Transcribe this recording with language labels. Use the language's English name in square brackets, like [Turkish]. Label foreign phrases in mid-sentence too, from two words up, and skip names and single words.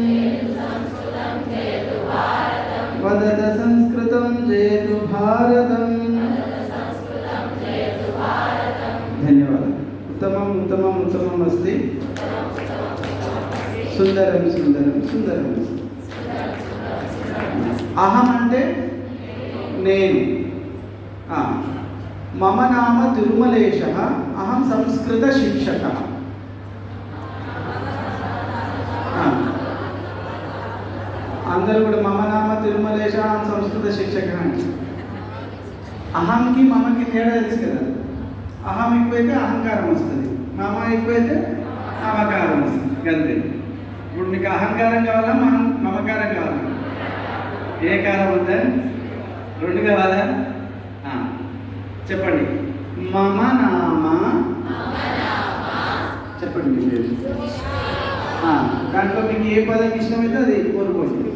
[Sanskrit] वदत संस्कृतं जयतु भारतम् धन्यवादः उत्तमम् उत्तमम् उत्तमम् अस्ति सुंदरं सुंदरं सुंदरं अहम [Telugu] అంటే నేను [Sanskrit] मम नाम तिरुमलेशः अहं संस्कृत शिक्षकः [Telugu] అందరూ కూడా [Sanskrit] మమ నామ తిరుమలేశ సంస్కృత శిక్షక [Telugu] అంటే అహంకి మమకి తేడా తెలుసు కదా అహం ఎక్కువైతే అహంకారం వస్తుంది మమ ఎక్కువైతే మమకారం వస్తుంది అంతే ఇప్పుడు నీకు అహంకారం కావాలా మమకారం కావాలా ఏ కారం వద్దా రెండు కావాలా చెప్పండి [Sanskrit] మమ నామ [Telugu] చెప్పండి దాంట్లో మీకు ఏ పదం ఇష్టమైతే అది కోరుకోండి